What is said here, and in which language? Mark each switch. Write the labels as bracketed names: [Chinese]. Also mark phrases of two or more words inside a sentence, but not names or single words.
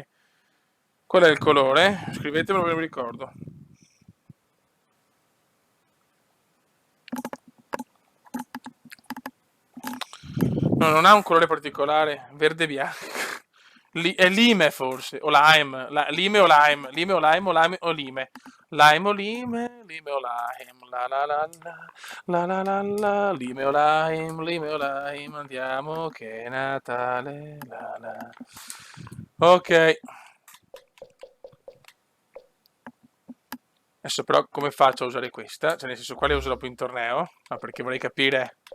[Italian] Qual è il colore? Scrivetemelo, non mi ricordo. No, non ha un colore particolare. Verde bianco. È lime forse. O lime. Lime o lime. Lime o lime o lime o lime. Lime o lime. Lime o lime. La la la la. La la la la. Lime o lime. Lime o lime. Andiamo che è Natale. La la. Ok. Adesso però come faccio a usare questa? Cioè nel senso quale uso dopo in torneo? No, perché vorrei capire.